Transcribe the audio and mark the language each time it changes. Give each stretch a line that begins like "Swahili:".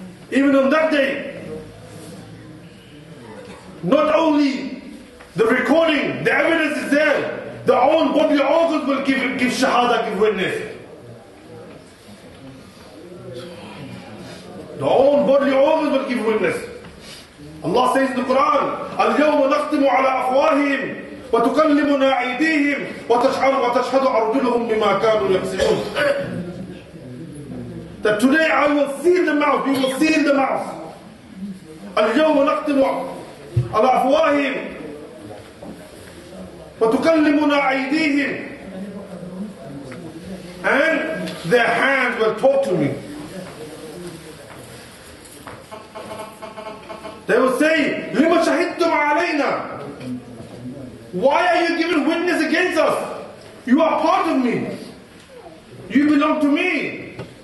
English: Even on that day, not only the recording, the evidence is there, the own bodily organs will give shahada, give witness. The own bodily organs will give witness. Allah says in the Quran,
Arabic: اليوم نختم على أفواههم وتكلمنا أيديهم وتشهد أرجلهم بما كانوا يكسبون.
English: That today I will seal the mouth, we will seal the mouth.
Arabic: اليوم نختم على أفواههم وتكلمنا أيديهم.
English: And their hands will talk to me. They will say,
Arabic: لِمَ شَهِدْتُمْ عَلَيْنَا?
English: Why are you giving witness against us? You are part of me. You belong to me.